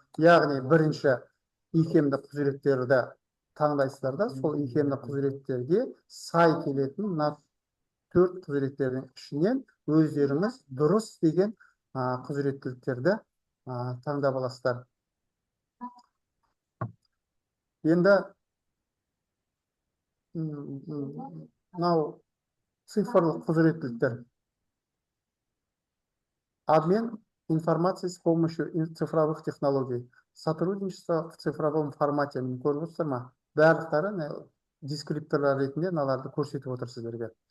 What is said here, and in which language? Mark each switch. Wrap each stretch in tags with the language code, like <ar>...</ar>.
<kk>Яғни бірінші икемді құзыреттерді таңдайсыздар да, сол икемді құзыреттерге сай келетін төрт құзыреттердің ішінен өздеріңіз дұрыс деген құзыреттіліктерді таңдап аласыздар. Енді мынау цифрлық құзыреттіліктер.</kk> <ru>Обмен информацией с помощью цифровых технологий. Сотрудничество в цифровом формате.</ru> <kk>Көріп отырсыздар ма? Барлықтары дескрипторлар ретінде мыналарды көрсетіп отыр сіздерге.</kk>